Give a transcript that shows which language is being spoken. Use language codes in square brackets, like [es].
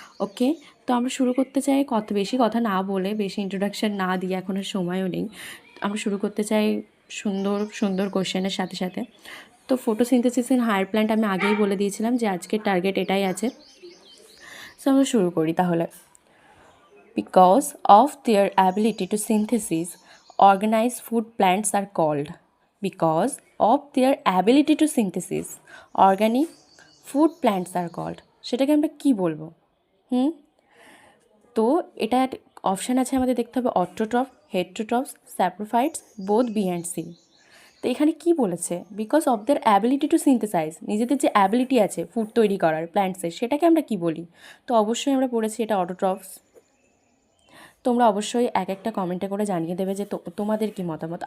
[bn] ওকে, তো আমরা শুরু করতে চাই বেশি কথা না বলে, বেশি ইন্ট্রোডাকশন না দিয়ে, এখন আর সময়ও নেই। আমরা শুরু করতে চাই সুন্দর সুন্দর কোশ্চেনের সাথে সাথে। তো ফটোসিনথেসিস ইন হায়ার প্ল্যান্ট আমি আগেই বলে দিয়েছিলাম যে আজকের টার্গেট এটাই আছে। সো আমরা শুরু করি তাহলে। [en] Because of their ability to synthesize, organize food plants are called. Because of their ability to synthesize, organic food plants are called. [bn] সেটাকে আমরা কি বলবো? তো এটা অপশান আছে, আমাদের দেখতে হবে অটোট্রফ, হেটেরোট্রফস, স্যাপ্রোফাইটস, বোথ বি অ্যান্ড সি। তো এখানে কি বলেছে? [en] because of their ability to synthesize, [bn] নিজেদের যে অ্যাবিলিটি আছে ফুড তৈরি করার প্ল্যান্টসের, সেটাকে আমরা কি বলি? তো অবশ্যই আমরা পড়েছি এটা অটোট্রফস। তোমরা অবশ্যই এক একটা কমেন্টে করে জানিয়ে দেবে যে তোমাদের কি মতামত।